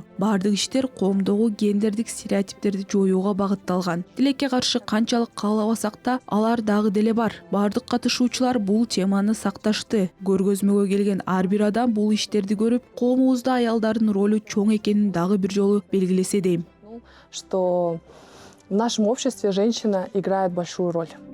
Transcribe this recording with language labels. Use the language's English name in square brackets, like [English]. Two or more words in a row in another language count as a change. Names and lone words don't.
[Kyrgyz] Бардык иштер коомдогу гендердик стереотиптерди жоюуга багытталган. Тилекке каршы канчалык каалабасак да, алар дагы деле бар. Бардык катышуучулар бул теманы сакташты. Көргөзмөгө келген ар бир адам бул иштерди көрүп, коомубузда аялдардын ролу чоң экенин дагы бир жолу белгилесе дейм. [Russian] Что в нашем обществе женщина играет большую роль.